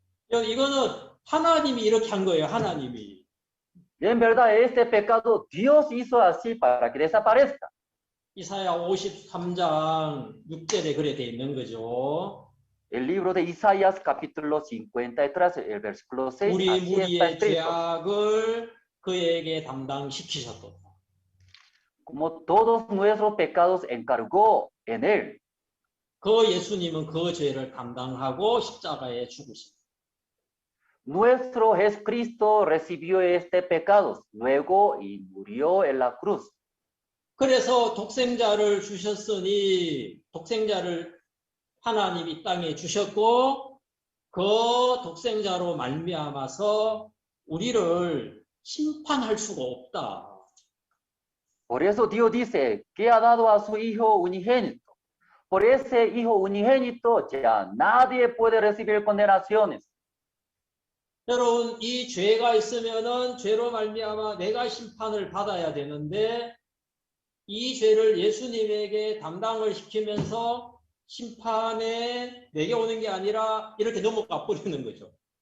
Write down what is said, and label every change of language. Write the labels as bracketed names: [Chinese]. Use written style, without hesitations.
[Korean] 이거는 하나님이 이렇게 한 거예요. 하나님이. [Spanish] Y en verdad, este pecado Dios hizo así para que desaparezca. [Korean] 이사야 53장 6절에 그래 돼 있는 거죠. [Spanish] El libro de Isaías, capítulo 53, el versículo 6, [Korean] 우리 [Spanish] así está [Korean] 무리의 [Spanish] escrito. [Korean] 죄악을 그에게 담당시키셨도다. [Spanish] como todos nuestros pecados encargó en él. [Korean] 그 예수님은 그 죄를 담당하고 십자가에 죽으십니다. [Spanish] Nuestro Jesucristo recibió este pecado luego y murió en la cruz. [Korean] 그래서 독생자를 주셨으니 독생자를 하나님이 땅에 주셨고 그 독생자로 말미암아서 우리를 심판할 수가 없다. [Spanish] Por eso Dios dice que ha dado a su Hijo unigénito. Por ese Hijo unigénito ya nadie puede recibir condenaciones. [Korean] 여러분, 이 죄가 있으면은 죄로 말미암아 내가 심판을 받아야 되는데 이 죄를 예수님에게 담당을 시키면서 심판에 내게 오는 게 아니라 이렇게 넘어가 버리는 거죠.